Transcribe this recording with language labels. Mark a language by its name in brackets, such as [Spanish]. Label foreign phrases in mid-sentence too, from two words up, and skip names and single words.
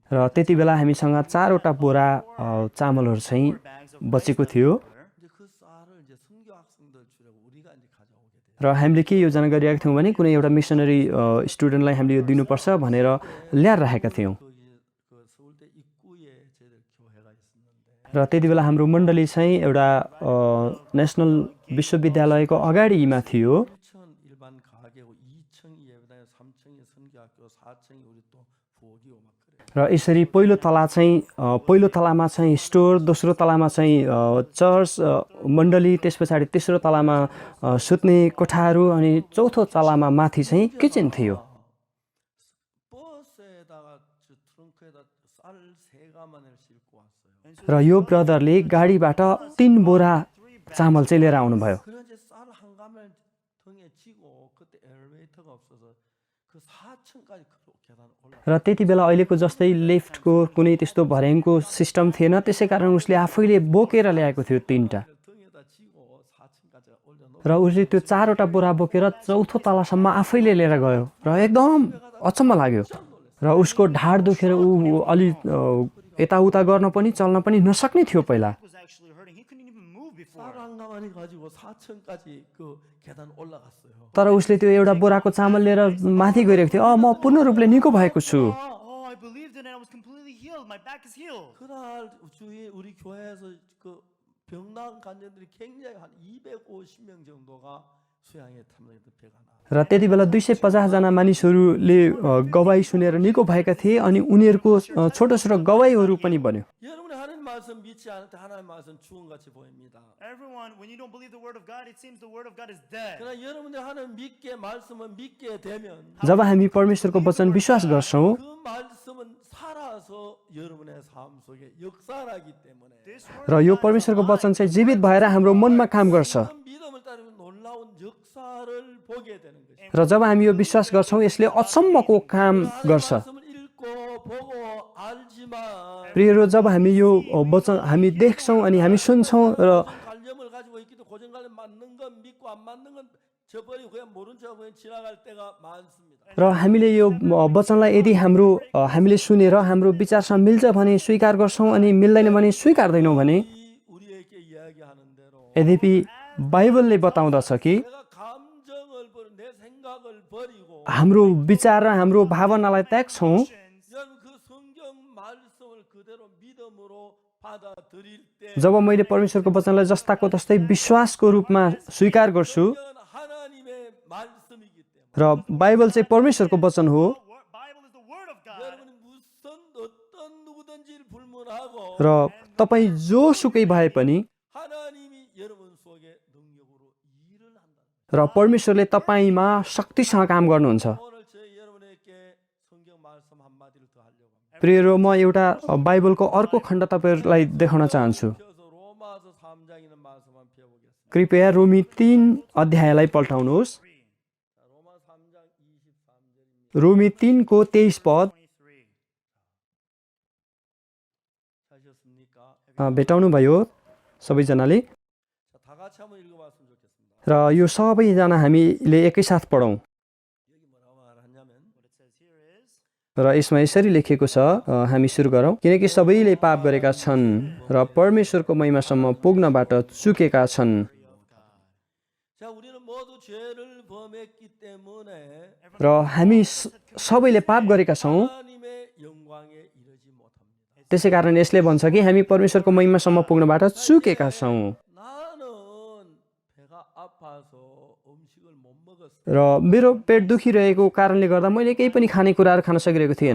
[Nepali] र त्यति बेला हामीसँग 4वटा बोरा चामलहरू चाहिँ बचेको थियो [Korean] 이제 그 쌀을 이제 선교 학생들 주려고 우리가 이제 가져오게 돼요. [Nepali] र हामीले के योजना गरिरहेका थियौँ भने कुनै एउटा [English] missionary studentलाई [Nepali] हामीले यो दिनुपर्छ भनेर ल्याएर राखेका थियौँ। [Korean] 그 서울대 입구에 저희들 교회가 있었는데 [Nepali] र त्यति बेला हाम्रो मण्डली चाहिँ एउटा नेसनल विश्वविद्यालयको अगाडिमा थियो [Korean] 1층 일반 가게고 2층이 예배당에 3층이 선교학교 4층이 우리 또 부엌이고 막 그래요. [Nepali] र यसरी पहिलो तलामा चाहिँ स्टोर, दोस्रो तलामा चाहिँ चर्च मण्डली, त्यस पछाडि तेस्रो तलामा सुत्ने कोठाहरू अनि चौथो तलामा माथि चाहिँ किचन थियो। [Korean] 버스에다가 저 트렁크에다 쌀 3가마니를 싣고 왔어요. [Nepali] र यो ब्रदरले गाडीबाट 3 बोरा चामल चाहिँ लिएर आउनुभयो। [Korean] 그래서 쌀 한 가마를 등에 지고 그때 엘리베이터가 없어서 그 4층까지 계단 올라. [Nepali] र त्यति बेला अहिलेको जस्तै लिफ्टको कुनै त्यस्तो भर्याङको सिस्टम थिएन, त्यसै कारण उसले आफैले बोकेर ल्याएको थियो 3टा। [Korean] 등에다 지고 4층까지 올려놓고 [Nepali] र उसले त्यो 4वटा बोरा बोकेर 4थो तलासम्म आफैले लिएर गयो र एकदम अचम्म लाग्यो। र उसको ढाड दुखेर ऊ अलि यताउता गर्न पनि चल्न पनि नसक्ने थियो पहिला। [English] He was actually hurting. He couldn't even move before. [Korean] 쌀 가지고 4층까지 그 계단 올라갔어요. [Nepali] तर उसले त्यो एउटा बोराको चामल लिएर माथि गइरहेको थियो। म पूर्ण रूपले निको भएको छु। [English] Oh, I believed it and I was completely healed. My back is healed. [Korean] 그날 주위 우리 교회에서 그 병난 간증들이 굉장히 한 250명 정도가 수양에 탐정했던 배가 나. [Nepali] र त्यति बेला 250 जना मानिसहरूले गवाई सुनेर निको भएका थिए अनि उनीहरूको छोटो छोटो गवाईहरू पनि बन्यो। [Korean] 여러분이 하나님 말씀 믿지 않을 때 하나님 말씀 죽은같이 보입니다. [English] Everyone, when you don't believe the word of God, it seems the word of God is dead. [Korean] 그러나 여러분이 하나님 믿게 말씀을 믿게 되면 [Nepali] जब हामी परमेश्वरको वचन विश्वास गर्छौँ [Korean] 그 말씀은 살아서 여러분의 삶 속에 역사하기 때문에 [English] This [Nepali] र [English] word [Nepali] यो परमेश्वरको वचन चाहिँ जीवित भएर हाम्रो मनमा काम गर्छ। [Korean] 그 믿음을 따르면 놀라운 역사를 보게 되는 것이죠. [Nepali] र जब हामी यो विश्वास गर्छौँ यसले अचम्मको काम गर्छ। [Korean] 말씀을 읽고 보고 알지만 [Nepali] प्रियहरू, जब हामी यो वचन हामी देख्छौँ अनि हामी सुन्छौँ र [Korean] 관념을 가지고 있기도 고정관념 맞는 건 믿고 안 맞는 건 저버리고 그냥 모른 척 그냥 지나갈 때가 많습니다. [Nepali] र हामीले यो वचनलाई यदि हामीले सुनेर हाम्रो विचारसँग मिल्छ भने स्वीकार गर्छौँ अनि मिल्दैन भने स्वीकार्दैनौँ भने [Korean] 우리에게 이야기하는 대로 [Nepali] यद्यपि बाइबलले बताउँदछ कि [Korean] 내가 감정을 버리고 내 생각을 버리고 [Nepali] हाम्रो विचार र हाम्रो भावनालाई त्याग्छौँ। [Korean] 여러분 그 성경 말씀을 그대로 믿음으로 받아들일 때 [Nepali] जब मैले परमेश्वरको वचनलाई जस्ताको तस्तै विश्वासको रूपमा स्वीकार गर्छु [Korean] 성경은 하나님의 말씀이기 때문에 [Nepali] र बाइबल चाहिँ परमेश्वरको वचन हो [English] Bible is the word of God. [Korean] 여러분이 무슨 어떤 누구든지를 불문하고 [Nepali] र तपाईँ जोसुकै भए पनि [Korean] 하나님이 여러분 속에 능력으로 일을 한다. [Nepali] र परमेश्वरले तपाईँमा शक्तिसँग काम गर्नुहुन्छ। [Korean] 오늘 저 여러분에게 성경 말씀 한마디를 더 하려고 합니다. [Nepali] प्रियहरू, म एउटा बाइबलको अर्को खण्ड तपाईँहरूलाई देखाउन चाहन्छु। [Korean] 펴서 로마서 3장이는 말씀 한번 펴보겠습니다. [Nepali] कृपया रोमी 3 अध्यायलाई पल्टाउनुहोस्। [Korean] 자, 로마 3장 23절입니다. [Nepali] रोमी 3 को 23 पद 23. [Korean] 찾으셨습니까? [Nepali] भेटाउनुभयो सबैजनाले। [Korean] 자, 다 같이 한번 읽어봤으면 좋겠습니다. [Nepali] र यो सबैजना हामीले एकैसाथ पढौँ। [Korean] 여기 뭐라고 말하냐면 [English] What it says here is, [Nepali] र यसमा यसरी लेखेको छ, हामी सुरु गरौँ। किनकि सबैले पाप गरेका छन् र परमेश्वरको महिमासम्म पुग्नबाट चुकेका छन्। [Korean] 자, 우리는 모두 죄를 범했기 때문에 [Nepali] र हामी सबैले पाप गरेका छौँ। [Korean] 하나님의 영광에 이르지 못합니다. [Nepali] त्यसै कारण यसले भन्छ कि हामी परमेश्वरको महिमासम्म पुग्नबाट चुकेका छौँ। [Korean] 나는 배가 아파서 음식을 못 먹었어. [Nepali] र मेरो पेट दुखिरहेको कारणले गर्दा मैले केही पनि खानेकुराहरू खान सकिरहेको थिएन।